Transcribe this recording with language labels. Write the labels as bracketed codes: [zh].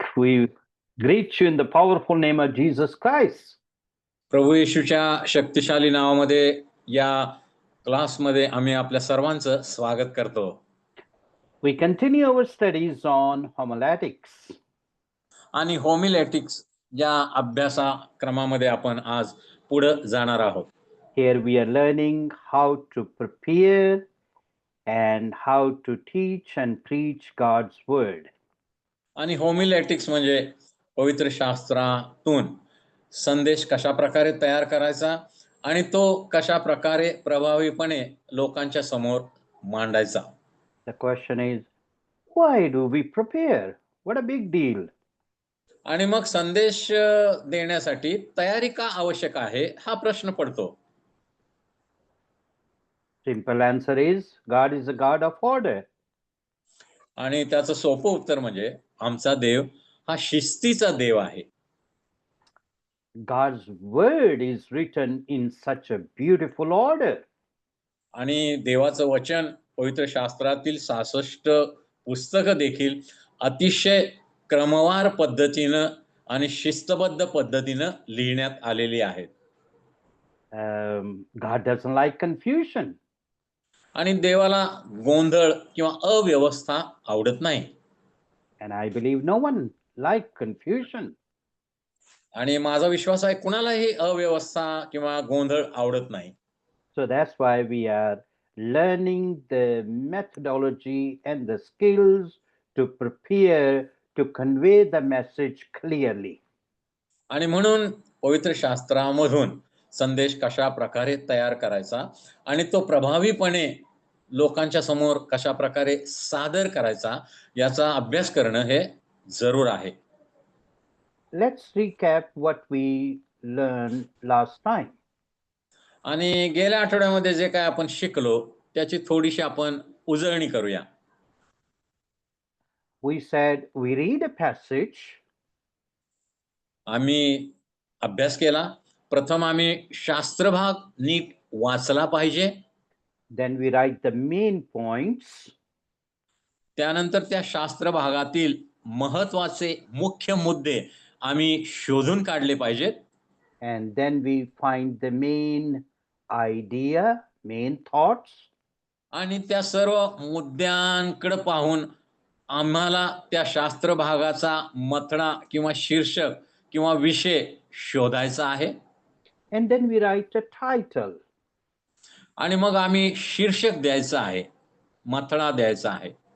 [en] We greet you in the powerful name of Jesus Christ. [mr] प्रभू येशूच्या शक्तिशाली नावामध्ये या क्लासमध्ये आम्ही आपल्या सर्वांचं स्वागत करतो. [en] We continue our studies on homiletics. [mr] आणि होमिलेटिक्स या अभ्यासक्रमामध्ये आपण आज पुढे जाणार आहोत. [en] Here we are learning how to prepare and how to teach and preach God's word. [mr] आणि होमिलेटिक्स म्हणजे पवित्र शास्त्रातून संदेश कशा प्रकारे तयार करायचा आणि तो कशा प्रकारे प्रभावीपणे लोकांच्या समोर मांडायचा. [en] The question is, why do we prepare? What a big deal. [mr] आणि मग संदेश देण्यासाठी तयारी का आवश्यक आहे हा प्रश्न पडतो. [en] Simple answer is, God is a God of order. [mr] आणि त्याचं सोपं उत्तर म्हणजे आमचा देव हा शिस्तीचा देव आहे. [en] God's word is written in such a beautiful order. [mr] आणि देवाचं वचन पवित्र शास्त्रातील 66 पुस्तकं देखील अतिशय क्रमवार पद्धतीनं आणि शिस्तबद्ध पद्धतीनं लिहिण्यात आलेली आहेत. [en] God doesn't like confusion. [mr] आणि देवाला गोंधळ किंवा अव्यवस्था आवडत नाही. [en] And I believe no one like confusion. [mr] आणि माझा विश्वास आहे कुणालाही अव्यवस्था किंवा गोंधळ आवडत नाही. [en] So that's why we are learning the methodology and the skills to prepare to convey the message clearly. [mr] आणि म्हणून पवित्र शास्त्रामधून संदेश कशा प्रकारे तयार करायचा आणि तो प्रभावीपणे लोकांच्या समोर कशा प्रकारे सादर करायचा याचा अभ्यास करणं हे जरूर आहे. [en] Let's recap what we learned last time. [mr] आणि गेल्या आठवड्यामध्ये जे काय आपण शिकलो त्याची थोडीशी आपण उजळणी करूया. [en] We said we read a passage. [mr] आम्ही अभ्यास केला. प्रथम आम्ही शास्त्रभाग नीट वाचला पाहिजे. [en] Then we write the main points. [mr] त्यानंतर त्या शास्त्र भागातील महत्वाचे मुख्य मुद्दे आम्ही शोधून काढले पाहिजेत. [en] And then we find the main idea, main thoughts. [mr] आणि त्या सर्व मुद्द्यांकडे पाहून आम्हाला त्या शास्त्र भागाचा मथळा किंवा शीर्षक किंवा विषय शोधायचा आहे. [en] And then we write a title. [mr] आणि मग आम्ही शीर्षक द्यायचं आहे, मथळा द्यायचा आहे.